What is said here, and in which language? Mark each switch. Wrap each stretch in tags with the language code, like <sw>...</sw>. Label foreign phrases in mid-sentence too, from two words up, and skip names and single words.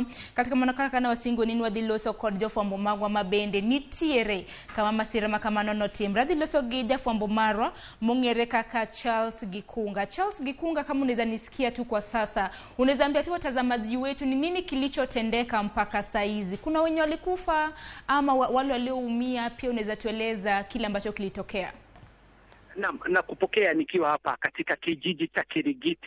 <luo>Kata kamano kaka ne wasingo ni wadhi loso kod jofambo magwa mabende nitiere kama masira makamano notimre. Adhi loso gi jafambo marwa mong'ere kaka Charles Gikunga.</luo> <sw>Charles Gikunga, kama unaweza nisikia tu kwa sasa, unaweza ambia tu watazamaji wetu ni nini kilichotendeka mpaka saizi? Kuna wenye walikufa ama wale walioumia? Pia unaweza tueleza kile ambacho kilitokea. Na kupokea nikiwa hapa katika kijiji cha Kirigiti.</sw>